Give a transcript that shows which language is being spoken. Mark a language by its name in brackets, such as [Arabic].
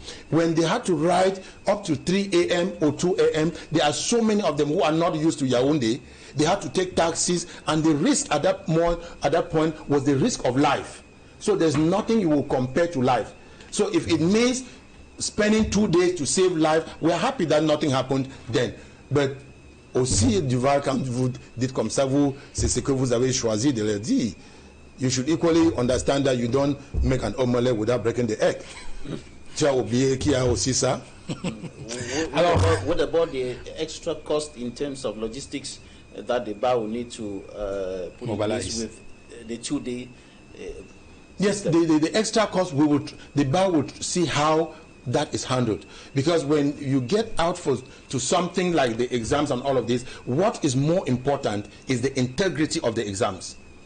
[English] When they had to write up to 3 a.m. or 2 a.m., there are so many of them who are not used to Yaoundé. They had to take taxis, and the risk at that point was the risk of life. So there's nothing you will compare to life. So if it means spending 2 days to save life, we are happy that nothing happened then. [French] But aussi, Duval, quand vous dites comme ça, c'est ce que vous avez choisi de leur dire. [English] You should equally understand that you don't make an omelette without breaking the egg. [French] Tu as oublié qu'il y a aussi ça? [English] Alors, what about the extra cost in terms of logistics that the bar will need to put in place with the 2-day? Yes, the extra cost, the bar would see how that is handled, because when you get out to something like the exams and all of this, what is more important is the integrity of the exams.